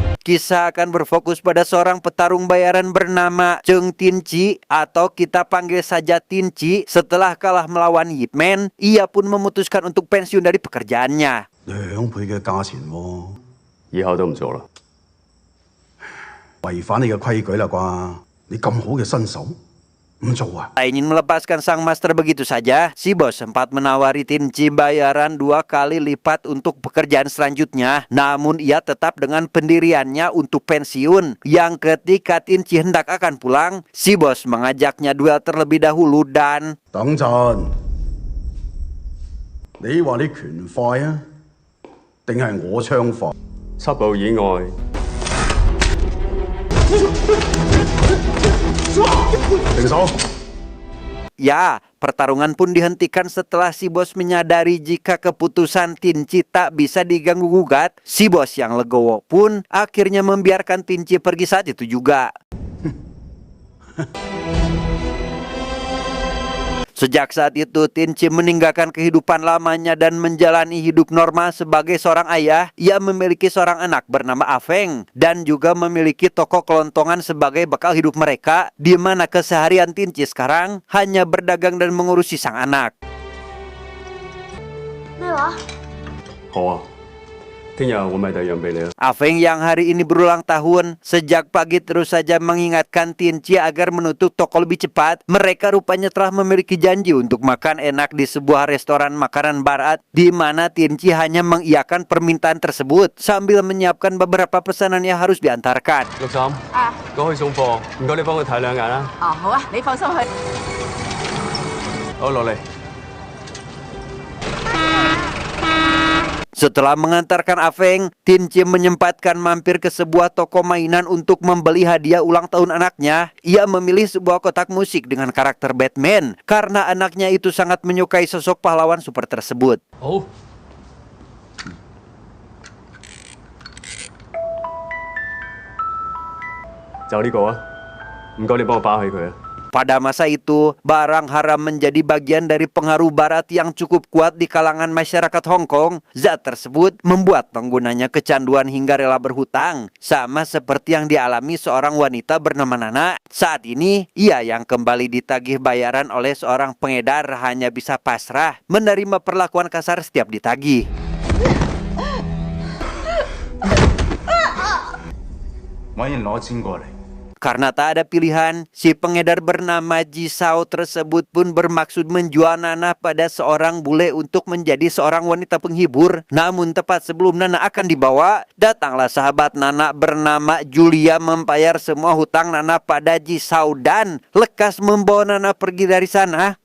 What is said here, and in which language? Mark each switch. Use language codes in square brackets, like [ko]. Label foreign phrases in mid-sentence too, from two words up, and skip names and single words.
[id] Kisah akan berfokus pada seorang petarung bayaran bernama Cheng Tinci atau kita panggil saja Tinci. Setelah kalah melawan Yip Man, ia pun memutuskan untuk pensiun dari pekerjaannya. [yue] 2 倍嘅價錢喎，以後都唔做啦。違反你嘅規矩啦啩？你咁好嘅身手，唔做啊？ [id] Tak ingin melepaskan sang master begitu saja, si bos sempat menawari Tinci bayaran 2 kali lipat untuk pekerjaan selanjutnya. Namun ia tetap dengan pendiriannya untuk pensiun. Yang ketika Tinci hendak akan pulang, si bos mengajaknya duel terlebih dahulu dan [yue] 等陣，你話你拳快啊，定係我槍快？七步以外，停手！ [id] ya, pertarungan pun dihentikan setelah si bos menyadari jika keputusan Tinci tak bisa diganggu-gugat. Si bos yang legowo pun akhirnya membiarkan Tinci pergi saat itu juga. Sejak saat itu, Tinci meninggalkan kehidupan lamanya dan menjalani hidup normal sebagai seorang ayah. Ia memiliki seorang anak bernama Afeng dan juga memiliki toko kelontongan sebagai bekal hidup mereka, di mana keseharian Tinci sekarang hanya berdagang dan mengurusi sang anak. [yue] 咩話？好啊，聽日我買第二樣俾你啊。 [id] Afeng yang hari ini berulang tahun, sejak pagi terus saja mengingatkan Tinci agar menutup toko lebih cepat. Mereka rupanya telah memiliki janji untuk makan enak di sebuah restoran makanan barat, di mana Tinci hanya mengiyakan permintaan tersebut sambil menyiapkan beberapa pesanan yang harus diantarkan. [yue] 六嬸，過去送貨，唔該你幫佢睇兩眼啦。哦，好啊，你放心去。好，落嚟。 [id] Setelah mengantarkan Afeng, Tinci menyempatkan mampir ke sebuah toko mainan untuk membeli hadiah ulang tahun anaknya. Ia memilih sebuah kotak musik dengan karakter Batman karena anaknya itu sangat menyukai sosok pahlawan super tersebut. [yue] 好。就呢個啊，唔該你幫我包起佢啊。 [id] Pada masa itu, barang haram menjadi bagian dari pengaruh barat yang cukup kuat di kalangan masyarakat Hong Kong. Zat tersebut membuat penggunanya kecanduan hingga rela berhutang, sama seperti yang dialami seorang wanita bernama Nana. Saat ini, ia yang kembali ditagih bayaran oleh seorang pengedar hanya bisa pasrah menerima perlakuan kasar setiap ditagih. [yue] 揾人攞錢過嚟。 [id] Karena tak ada pilihan, si pengedar bernama Jisao tersebut pun bermaksud menjual Nana pada seorang bule untuk menjadi seorang wanita penghibur. Namun tepat sebelum Nana akan dibawa, datanglah sahabat Nana bernama Julia membayar semua hutang Nana pada Jisao dan lekas membawa Nana pergi dari sana.